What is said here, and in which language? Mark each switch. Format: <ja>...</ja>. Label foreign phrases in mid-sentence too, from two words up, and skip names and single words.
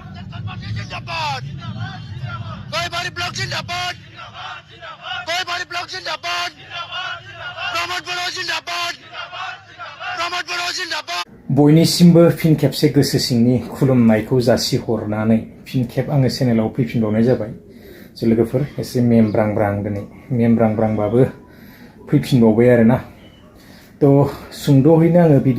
<brx>जिंदाबाद कोई बारी ब्लॉक जिंदाबाद कोई बारी ब्लॉक जिंदाबाद प्रमोद बर' जिंदाबाद प्रमोद बर' जिंदाबाद बयनिसिमबो फिन खेबसे गोसो सिंनि खुलुमनायखौ जासिहरनानै फिन खेब आङो चेनेलाव फैफिनबावनाय जाबाय जे लोगोफोर एसे मेमब्रांब्रां दिनै मेमब्रांब्रांबाबो फैफिनबावबाय आरोना तो सुंद'हैनो आङो भिडिअ</brx>